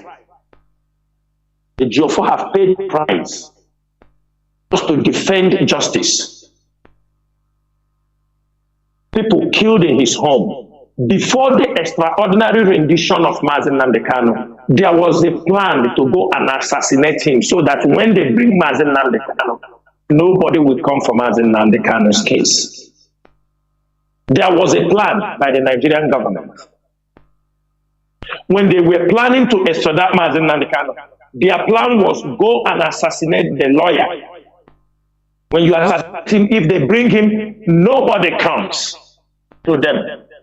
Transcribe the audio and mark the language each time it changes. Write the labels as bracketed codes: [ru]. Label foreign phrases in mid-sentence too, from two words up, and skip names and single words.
[en] The Ejiofor have paid the price just to defend justice. People killed in his home. Before the extraordinary rendition of Mazi Nnamdi Kanu, there was a plan to go and assassinate him so that when they bring Mazi Nnamdi Kanu, nobody will come for Mazi Nnamdi Kanu's case. There was a plan by the Nigerian government. When they were planning to extradite Mazi Nnamdi Kanu, their plan was go and assassinate the lawyer. When you assassinate him, if they bring him, nobody comes to them.